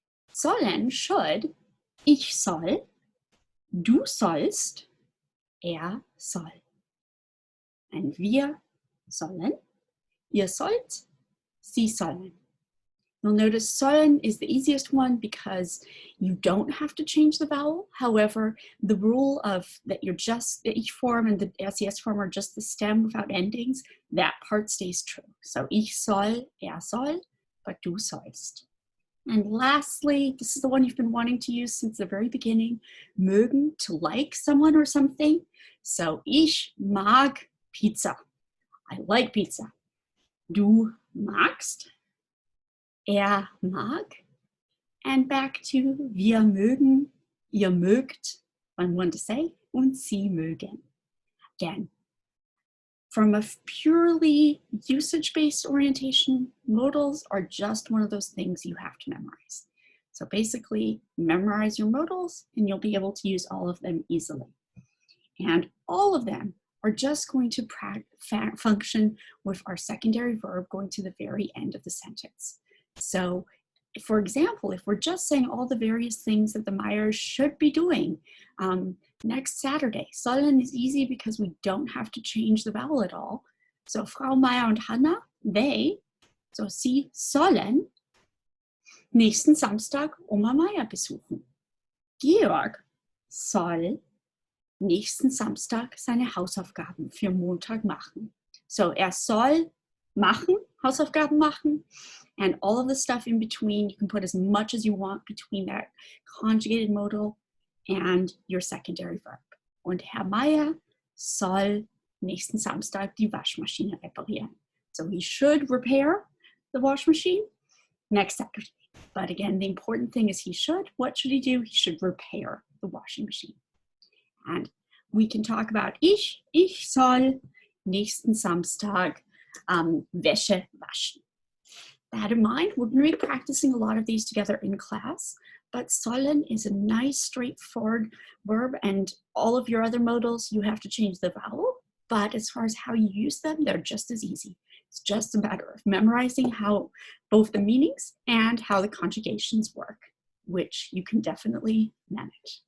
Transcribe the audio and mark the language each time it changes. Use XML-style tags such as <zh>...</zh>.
<de>Sollen, should, ich soll, du sollst, soll. Und wir sollen, ihr sollt, sie sollen.</de> <en>You'll notice sollen is the easiest one because you don't have to change the vowel. However, the rule of that the ich form and the SES form are just the stem without endings, that part stays true.</en> <de>So ich soll, soll, but du sollst.</de> <en>And lastly, this is the one you've been wanting to use since the very beginning, mögen, to like someone or something.</en> <de>So ich mag Pizza.</de> <en>I like pizza.</en> <de>Du magst. Er mag.</de> <en>And back to</en> <de>wir mögen, ihr mögt,</de> <en>one want to say,</en> <de>und sie mögen.</de> <en>Again, from a purely usage-based orientation, modals are just one of those things you have to memorize. So basically, memorize your modals and you'll be able to use all of them easily. And all of them are just going to function with our secondary verb going to the very end of the sentence. So, for example, if we're just saying all the various things that the Meyers should be doing next Saturday, sollen is easy because we don't have to change the vowel at all.</en> <de>So Frau Meyer und Hanna, sie sollen nächsten Samstag Oma Meyer besuchen. Georg soll nächsten Samstag seine Hausaufgaben für Montag machen.</de> <en>So</en> <de>soll machen, Hausaufgaben machen,</de> <en>and all of the stuff in between, you can put as much as you want between that conjugated modal and your secondary verb.</en> <de>Und Herr Meier soll nächsten Samstag die Waschmaschine reparieren.</de> <en>So he should repair the wash machine next Saturday. But again, the important thing is he should. What should he do? He should repair the washing machine. And we can talk about</en> <de>ich soll nächsten Samstag Wäsche waschen.</de> <en>That in mind, we're going to be practicing a lot of these together in class, but sollen is a nice straightforward verb, and all of your other modals, you have to change the vowel, but as far as how you use them, they're just as easy. It's just a matter of memorizing how both the meanings and how the conjugations work, which you can definitely manage.</en>